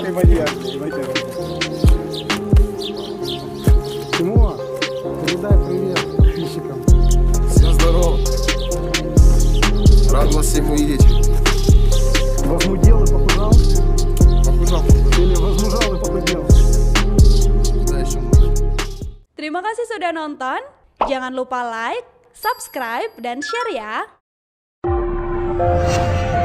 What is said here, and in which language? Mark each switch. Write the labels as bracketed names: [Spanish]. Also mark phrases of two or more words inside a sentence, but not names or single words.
[Russian] ты маньяк, ебать. Чему? Передай привет подписчикам. Всем здорово. Рад вас всех увидеть. Возмудел и похудал? Похудал. Или возмужал и похудел? Куда еще можно? [Indonesian] Terima kasih sudah nonton. Jangan lupa like, subscribe, dan share ya.